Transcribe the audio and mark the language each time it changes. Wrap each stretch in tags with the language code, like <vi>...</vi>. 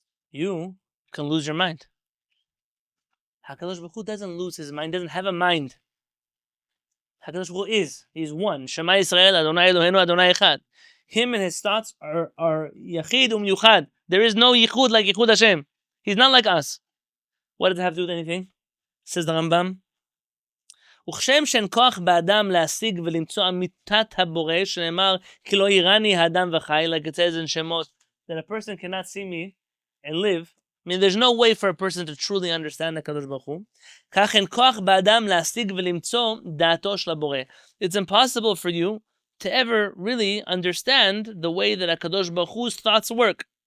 <en>You can lose your mind. HaKadosh Baruch Hu doesn't lose his mind, doesn't have a mind. HaKadosh Baruch Hu is. He's one.</en> <he>Shema Yisrael, Adonai Eloheinu, Adonai Echad.</he> <en>Him and his thoughts are Yachid Yuchad. There is no Yichud like Yichud Hashem. He's not like us. What does it have to do with anything? Says the Rambam.</en> <he>וכשם שאין כוח באדם להשיג ולמצוא אמיתת הבורא, שנאמר, כי לא יראני האדם וחי,</he> <en>like it says in Shemot, that a person cannot see me and live. I mean, there's no way for a person to truly understand HaKadosh Baruch Hu.</en> <he>כך אין כוח באדם להשיג ולמצוא דעתו של הבורא.</he> <en>It's impossible for you to ever really understand the way that HaKadosh Baruch Hu's thoughts work.</en>